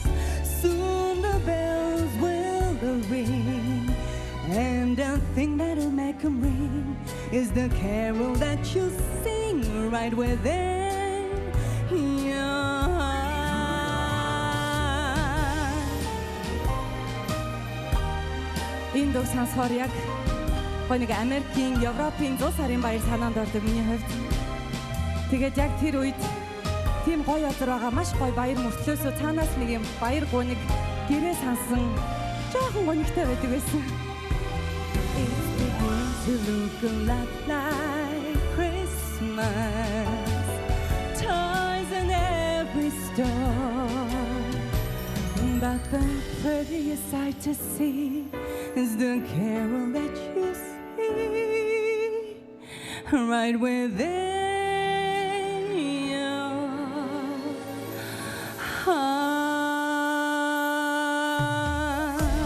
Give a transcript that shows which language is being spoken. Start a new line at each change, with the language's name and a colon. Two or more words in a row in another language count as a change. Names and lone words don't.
English: Soon the bells will ring, and the thing that'll make them ring is the carol that you sing right within your heart.
Mongolian: Энэ дуу сонсохоор яг гоё нэг Америкийн, Европын 100 сарын баяр санаанд ордог миний хувьд. Тэгээд яг тэр үед тийм гоё өдөр байгаа маш гоё баяр мөртлөөсөө цаанаас нэг юм баяр гуниг гэрээ сансан жоохон гонигтай байдаг байсан.
English: It's beginning to look a lot like Christmas. Toys in every store. But the prettiest sight to see is the carol that you see right within your heart.